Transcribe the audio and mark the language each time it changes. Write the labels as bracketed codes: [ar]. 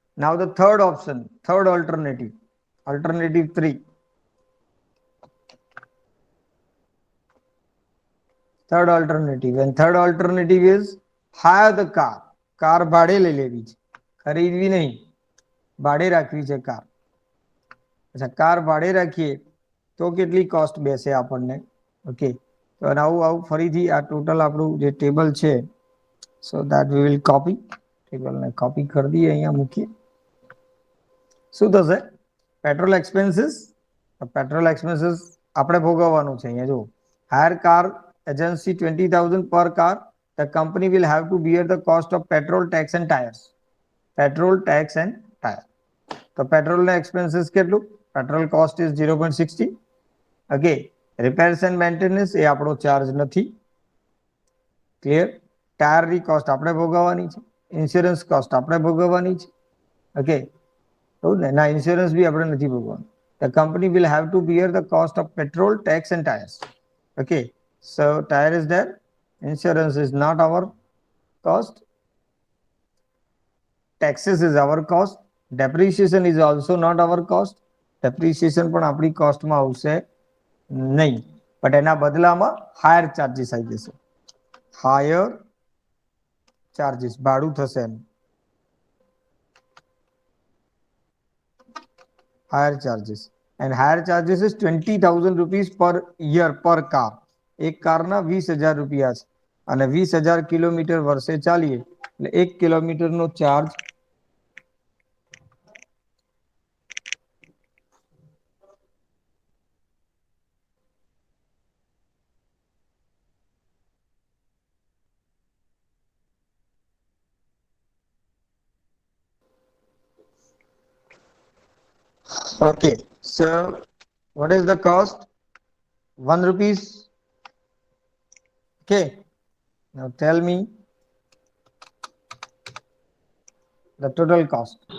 [en] Now the third option, third alternative, alternative 3. Third alternative, and third alternative is hire the car. [gu] Car ભાડે લઈ લેવી છે, ખરીદવી નહીં, ભાડે રાખવી છે કાર. અચ્છા, કાર ભાડે રાખીએ તો કેટલી કોસ્ટ બેસે આપણને? ઓકે, તો આવું આવું ફરીથી આ ટોટલ આપણું જે ટેબલ છે, [en] so that we will copy, [gu] ટેબલને copy કરી દઈએ, અહીંયા મૂકીએ. શું થશે? પેટ્રોલ એક્સપેન્સીસ, પેટ્રોલ એક્સપેન્સીસ આપણે ભોગવવાનું છે. અહીંયા જો [en] Hire car agency 20,000 per car, the company will have to bear the cost of petrol, tax and tires. Petrol, tax and tire. So petrol expenses કેટલું? Petrol cost is 0.60. Okay. Repairs and maintenance [gu] એ આપણો charge નથી. Clear? Tire ની cost આપણે ભોગવવાની છે. Insurance cost આપણે ભોગવવાની છે. Okay. ના, insurance બી આપણે નથી ભોગવવાનું. [en] The company will have to bear the cost of petrol, tax and tires. Okay. So tire is there, insurance is not our cost, taxes is our cost, depreciation is also not our cost. [gu] Depreciation પણ આપણી કોસ્ટમાં આવશે નહીં, but એના બદલામાં higher charges આવી જશે. Higher charges ભાડું થશે એનું. [en] Hire charges, and higher charges is 20,000 rupees per year per car. [gu] એક કારના 20,000 રૂપિયા છે અને 20,000 કિલોમીટર વર્ષે ચાલીએ એટલે 1 કિલોમીટરનો charge [en] Okay, so what is the cost? 1 rupees. Okay, now tell me the total cost.